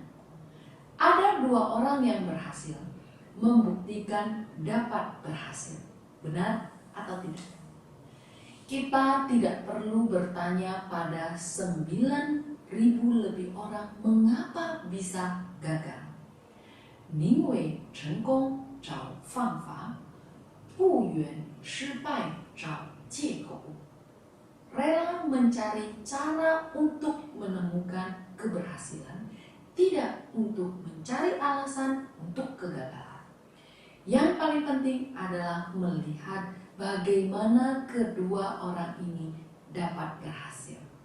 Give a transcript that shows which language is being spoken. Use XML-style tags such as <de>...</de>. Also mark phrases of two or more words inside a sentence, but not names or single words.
<id>Ada 2 orang yang berhasil, membuktikan dapat berhasil. Benar atau tidak? Kita tidak perlu bertanya pada 9.000 lebih orang mengapa bisa gagal.</id> <zh>宁为成功找方法，不愿失败找借口。</zh> <id>Rela mencari cara untuk menemukan keberhasilan, tidak untuk mencari alasan untuk kegagalan. Yang paling penting adalah melihat bagaimana kedua orang ini dapat berhasil.</id>